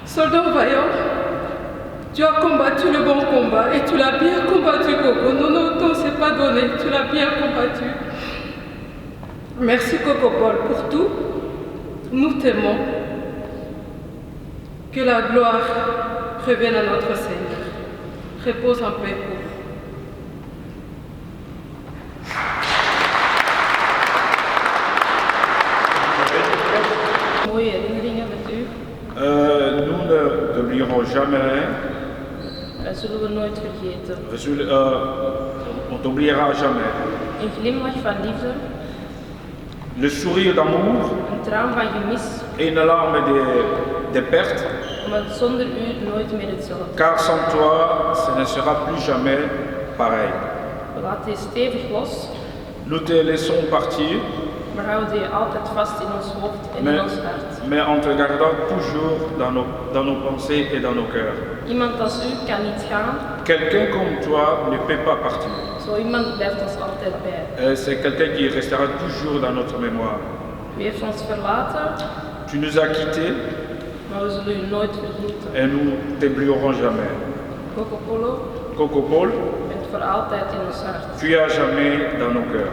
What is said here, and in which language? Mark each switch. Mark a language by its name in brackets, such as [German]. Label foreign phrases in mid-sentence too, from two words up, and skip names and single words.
[French] Soldat vaillant, tu as combattu le bon combat et tu l'as bien combattu, Coco. Non, non, ton s'est pas donné, tu l'as bien combattu. Merci, Coco Paul, pour tout. Nous t'aimons. Que la gloire revienne à notre Seigneur. Repose en paix, Coco. [Dutch] Mooie herinneringen met u. [French] Nous ne t'oublierons jamais. [Dutch] Dat zullen we nooit vergeten. [French] On t'oubliera jamais. [Dutch] Een glimlach van liefde, [French] Le sourire d'amour [Dutch] een traan van gemis, [French] et une larme de perte, [Dutch] maar zonder u nooit meer hetzelfde. [French] car sans toi, ce ne sera plus jamais pareil. [Dutch] We laten je stevig los, [French] Nous te laissons partir, [Dutch] maar houden je altijd vast in ons hoofd en in ons hart. [French] mais en te gardant toujours dans nos pensées et dans nos cœurs. [Dutch] Iemand als u kan niet gaan, [French] Quelqu'un comme toi ne peut pas partir. [Dutch] zo iemand blijft ons altijd bij. [French] C'est quelqu'un qui restera toujours dans notre mémoire. [Dutch] U heeft ons verlaten, [French] Tu nous as quittés [Dutch] maar we zullen u nooit vergeten. [French] et nous ne t'oublierons jamais. Coco Polo, Coco Paul, [Dutch] u bent voor altijd in ons hart. [French] tu es à jamais dans nos cœurs.